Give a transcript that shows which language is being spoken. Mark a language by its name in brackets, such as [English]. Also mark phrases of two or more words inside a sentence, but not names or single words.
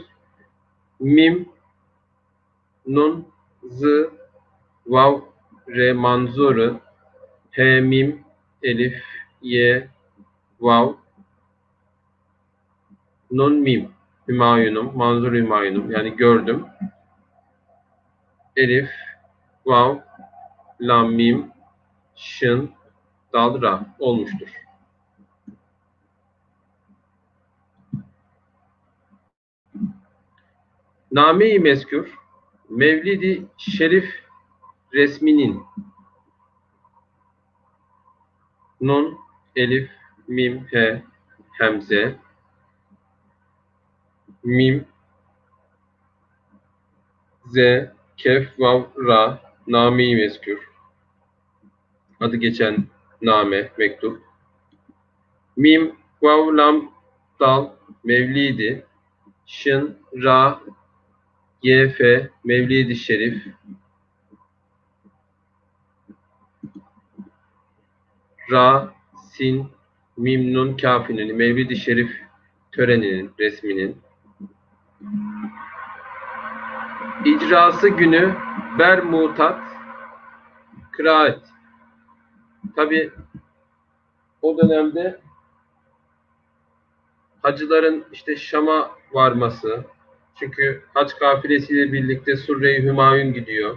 [Turkish] Mim, nun, z, vav, re manzuru, he, mim, elif, ye, vav, nun, mim. Hümayunum, manzur hümayunum yani gördüm. Elif, vav, lam, mim, şın, dal, ra olmuştur. Name-i mezkür, Mevlid-i Şerif resminin nun, elif, mim, he, hemze, mim, z, kef, vav, ra, name-i mezkür. Adı geçen name, mektup. Mim, vav, lam, dal, mevlidi, şın, ra, ye, fe, mevlid-i şerif, ra, sin, mim, nun, kafinin, mevlid-i şerif töreninin, resminin. İcrası günü bermutat, kıraat. Tabi o dönemde hacıların işte Şam'a varması, çünkü hac kafilesiyle birlikte Surre-i Hümayun gidiyor.